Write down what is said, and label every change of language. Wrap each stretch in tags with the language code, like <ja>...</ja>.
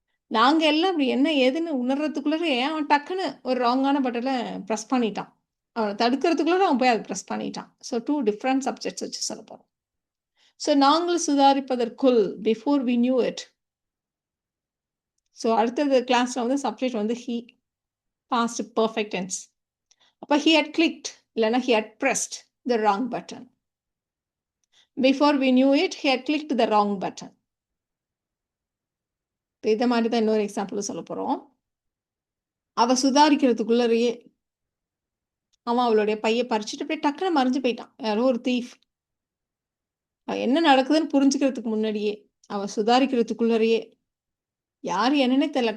<ta>நாங்கள் எல்லாம் அப்படி என்ன ஏதுன்னு உணர்றதுக்குள்ளரையே அவன் டக்குன்னு ஒரு ராங்கான பட்டனை ப்ரெஸ் பண்ணிட்டான். அவனை தடுக்கிறதுக்குள்ளே அவன் போய் அதை ப்ரெஸ் பண்ணிட்டான். ஸோ 2 டிஃப்ரெண்ட் சப்ஜெக்ட்ஸ் வச்சு சொல்ல போகிறோம். ஸோ நாங்கள் சுதாரிப்பதற்குள்</ta> <en>Before we knew it.</en> <ta>So அடுத்தது கிளாஸில் வந்து சப்ஜெக்ட் வந்து ஹீ பாஸ்ட் பர்ஃபெக்ட் டென்ஸ். அப்போ</ta> <en>he had clicked</en> <ta>இல்லைன்னா</ta> <en>he had pressed the wrong button. Before we knew it, he had clicked the wrong button.</en> <ta>இதை மாதிரி தான் இன்னொரு எக்ஸாம்பிள் சொல்ல போகிறோம். அவள் சுதாரிக்கிறதுக்குள்ளரையே அவன் அவளுடைய பைய பறிச்சுட்டு அப்படியே டக்குன்னு மறைஞ்சு போயிட்டான். யாரோ ஒரு தீஃப். என்ன நடக்குதுன்னு புரிஞ்சுக்கிறதுக்கு முன்னாடியே, அவ சுதாரிக்கிறதுக்குள்ளயே, யாரு என்னன்னே தெரியல.</ta>